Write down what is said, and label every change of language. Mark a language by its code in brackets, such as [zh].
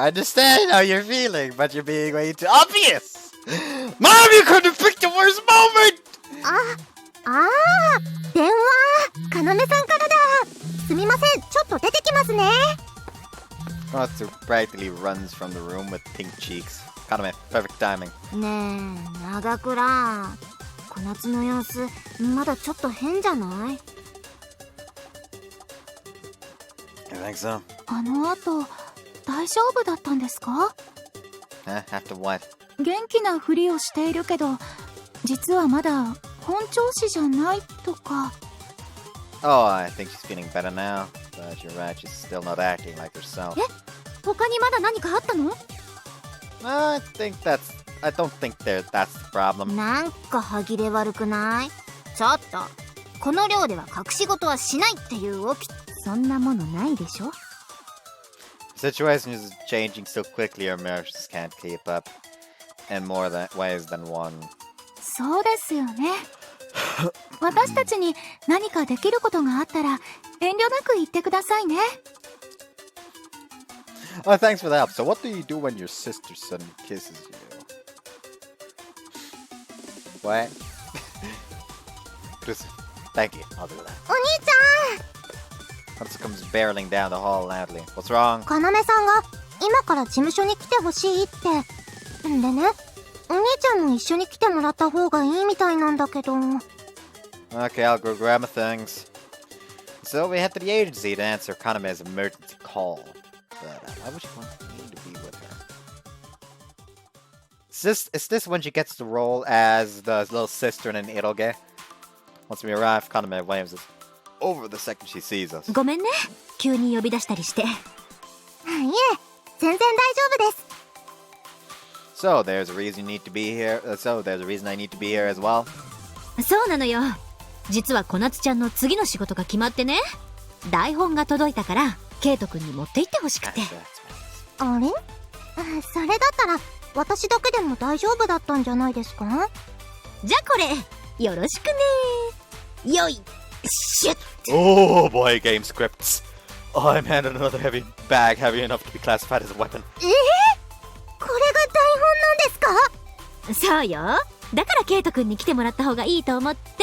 [en] Dear sister, I understand how you're feeling, but you're being way too obvious! Mom, you could have picked the worst moment! [ja] 電話、かなめさんからだ。すみません、ちょっと出てきますね。 [en] Konatsu practically runs from the room with pink cheeks. Kaname, perfect timing. [ja] ねえ、長倉。小夏の様子、まだちょっと変じゃない？ [en] You think so? [ja] あの後大丈夫だったんですか？ [en] After what? [ja] 元気なふりをしているけど、実はまだ本調子じゃないとか。 [en] Oh, I think she's feeling better now. But you're right, she's still not acting like herself. [ja] 他にまだ何かあったの？ [en] I don't think that's the problem. [ja] なんか歯切れ悪くない？ちょっと、この寮では隠し事はしないっていうおき。そんなものないでしょ？ [en] The situation is changing so quickly, our marriages can't keep up. In more ways than one. [ja] そうですよね。私たちに何かできることがあったら遠慮なく言ってくださいね。 [en] Oh, thanks for the help. So what do you do when your sister suddenly kisses you? What? Thank you, I'll do that. [ja] お兄ち [en] Konatsu comes barreling down the hall loudly. What's wrong? [ja] ゃん、かなめさんが今から事務所に来てほしいって。んでね、お兄ちゃんも一緒に来てもらった方がいいみたいなんだけど。 [en] Okay, I'll go grab my things. So we head to the agency to answer Kaname's emergency call. But why would she want me to be with her? Is this when she gets the role as the little sister in an eroge? Once we arrive, Kaname blames us over the second she sees us. [ja] ごめんね、急に呼び出したりして。いえ、全然大丈夫です。 [en] So there's a reason you need to be here. There's a reason I need to be here as well. [ja] そうなのよ。実は小夏ちゃんの次の仕事が決まってね。台本が届いたからケイト君に持って行ってほしくて。あれ？それだったら私だけでも大丈夫だったんじゃないですか？じゃあこれよろしくね。よいしゅっ。 [en] Oh boy, game scripts. I'm handed another heavy bag heavy enough to be classified as a weapon. [ja] これが台本なんですか？そうよ。だからケイト君に来てもらった方がいいと思って。